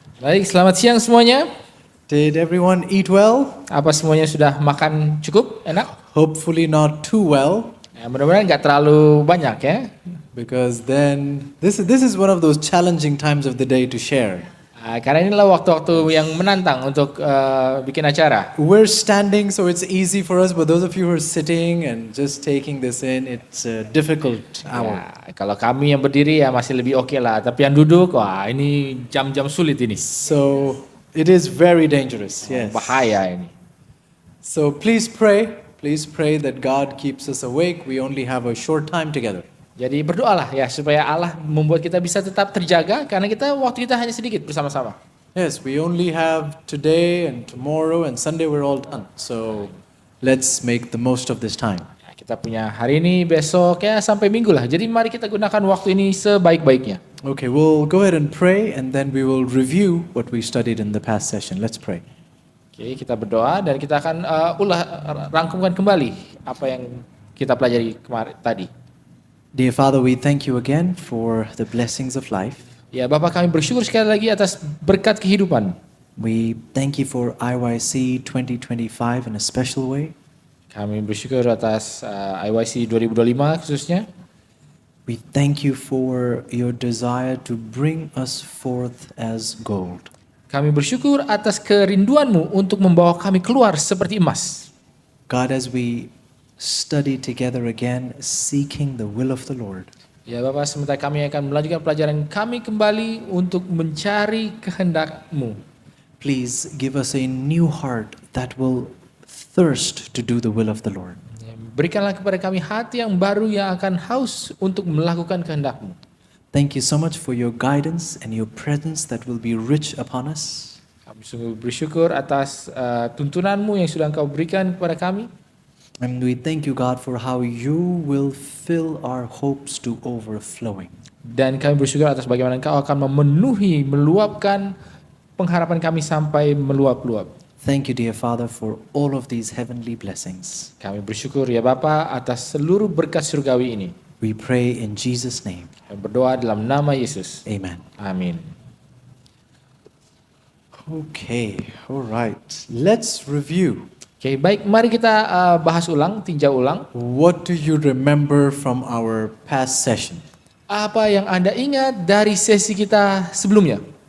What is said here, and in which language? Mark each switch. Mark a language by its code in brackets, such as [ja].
[id] Baik, selamat siang semuanya. [en] Did everyone eat well? [id] Apa semuanya sudah makan cukup, enak? [en] Hopefully not too well, [id] Ya, mudah-mudahan nggak terlalu banyak ya. [en] because then this is one of those challenging times of the day to share. [id] Karena inilah waktu-waktu yang menantang untuk bikin acara. [en] We're standing, so it's easy for us, but those of you who are sitting and just taking this in, it's a difficult hour. [id] Ya, kalau kami yang berdiri ya masih lebih oke lah, tapi yang duduk, wah ini jam-jam sulit ini. [en] So it is very dangerous. Yes. [id] Bahaya ini. [en] So please pray that God keeps us awake. We only have a short time together. [id] Jadi berdoalah ya supaya Allah membuat kita bisa tetap terjaga karena waktu kita hanya sedikit bersama-sama. [en] Yes, we only have today and tomorrow and Sunday we're all done. So let's make the most of this time. [id] Ya, kita punya hari ini, besok ya sampai minggu lah. Jadi mari kita gunakan waktu ini sebaik-baiknya. [en] Okay, we'll go ahead and pray and then we will review what we studied in the past session. Let's pray. [id] Oke, kita berdoa dan kita akan rangkumkan kembali apa yang kita pelajari kemarin tadi. [en] Dear Father, we thank you again for the blessings of life. [id] Ya, Bapak kami bersyukur sekali lagi atas berkat kehidupan. [en] We thank you for IYC 2025 in a special way. [id] Kami bersyukur atas IYC 2025 khususnya. [en] We thank you for your desire to bring us forth as gold. [id] Kami bersyukur atas kerinduanmu untuk membawa kami keluar seperti emas. [en] God, as we study together again, seeking the will of the Lord, [id] Ya Bapak, sementara kami akan melanjutkan pelajaran kami kembali untuk mencari kehendak-Mu. [en] please give us a new heart that will thirst to do the will of the Lord. [id] Ya, berikanlah kepada kami hati yang baru yang akan haus untuk melakukan kehendak-Mu. [en] Thank you so much for your guidance and your presence that will be rich upon us. [id] Kami sungguh bersyukur atas tuntunan-Mu yang sudah Engkau berikan kepada kami. [en] And we thank you, God, for how you will fill our hopes to overflowing. [id] Dan kami bersyukur atas bagaimana Engkau akan meluapkan pengharapan kami sampai meluap-luap. [en] Thank you, dear Father, for all of these heavenly blessings. [id] Kami bersyukur ya Bapa atas seluruh berkat surgawi ini. [en] We pray in Jesus' name. [id] Kami berdoa dalam nama Yesus. [en] Amen. [id] Amin. [en] Okay, all right. Let's review. [id] Oke, baik, mari kita bahas ulang, tinjau ulang. [en] What do you remember from our past session? [id] Apa yang Anda ingat dari sesi kita sebelumnya?